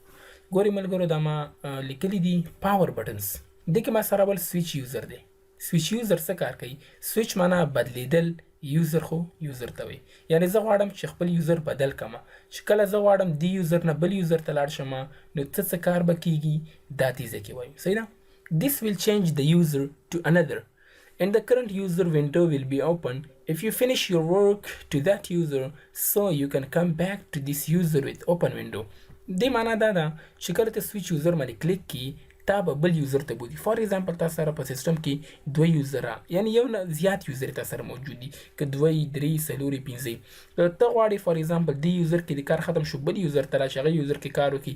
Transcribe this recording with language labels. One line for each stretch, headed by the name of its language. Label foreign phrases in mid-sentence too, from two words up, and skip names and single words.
Pashto: ګورئ ملګرو، دا ما لیکلي دي
English: power buttons.
Pashto: دې کې ما سره بل
English: switch user
Pashto: دی.
English: switch user
Pashto: څه کار کوي؟ سویچ معنا بدلیدل، یوزر خو یوزر ته وایي. یعنی زه غواړم چې خپل یوزر بدل کړم، چې کله زه غواړم دې یوزر نه بل یوزر ته لاړ شم، نو څه کار به کیږي؟ دا تیزه کې وایو. صحیح ده.
English: This will change the user to another and the current user window will be open if you finish your work to that user, so you can come back to this user with open window.
Pashto: دې معنا دا ده چې کله ته
English: switch user
Pashto: باندې کلیک کی، تا به بل یوزر ته بوځي.
English: for example
Pashto: تا سره په سیستم کې دوه یوزره، یعنی یو نه زیات یوزر تا سره موجود دي، که دوه، درې، څلورې، پنځه. ته غواړې
English: for example
Pashto: دې یوزر کې د کار ختم شو، بل یوزر ته راشي، هغه یوزر کې کار وکړي.